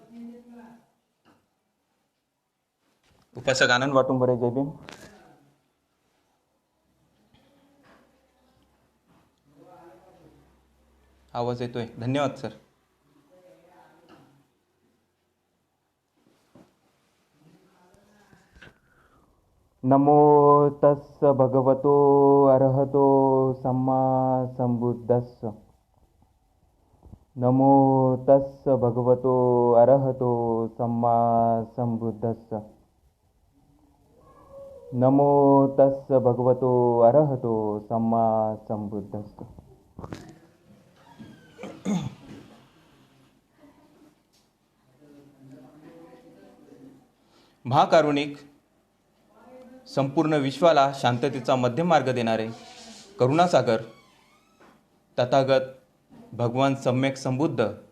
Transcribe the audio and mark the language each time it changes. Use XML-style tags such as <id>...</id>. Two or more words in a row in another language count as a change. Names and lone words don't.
<mr>उपासक आनंद वाटुंबरे जय भीम. आवाज येतोय, धन्यवाद सर.</mr> <pi>नमो तस्स भगवतो अरहतो सम्मा संबुद्धस्स. नमो तस्स भगवतो अरहतो सम्मा संबुद्धस्स. नमो तस्स भगवतो अरहतो सम्मा संबुद्धस्स.</pi> <mr>महाकारुणिक, संपूर्ण विश्वाला शांततेचा मध्यम मार्ग देणारे करुणासागर तथागत भगवान सम्यक संबुद्ध,</mr>